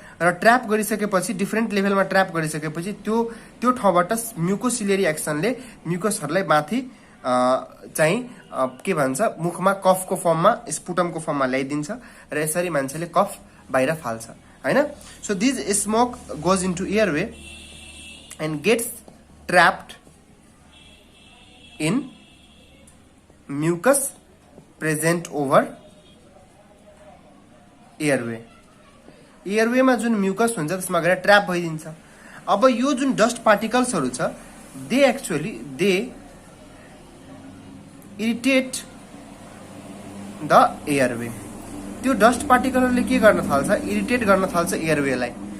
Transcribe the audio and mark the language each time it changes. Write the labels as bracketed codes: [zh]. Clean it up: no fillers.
[ne] र ट्र्याप गरिसकेपछि डिफरेन्ट लेभलमा ट्र्याप गरिसकेपछि त्यो ठाउँबाट म्युकोसिलियरी एक्सनले म्युकसहरुलाई माथि चाहिँ के भन्छ, मुखमा कफको फर्ममा, स्पुटमको फर्ममा ल्याइदिन्छ, र यसरी मान्छेले कफ बाहिर फाल्छ हैन. [en] So this smoke goes into airway and gets trapped in mucus present over [ne] airway. एयरवेमा जुन म्युकस हुन्छ त्यसमा गएर ट्र्याप भइदिन्छ। अब यो जुन डस्ट पार्टिकल्सहरू छ [en] They irritate the airway. [ne] त्यो डस्ट पार्टिकलहरूले के गर्न थाल्छ, इरिटेट गर्न थाल्छ एयरवेलाई।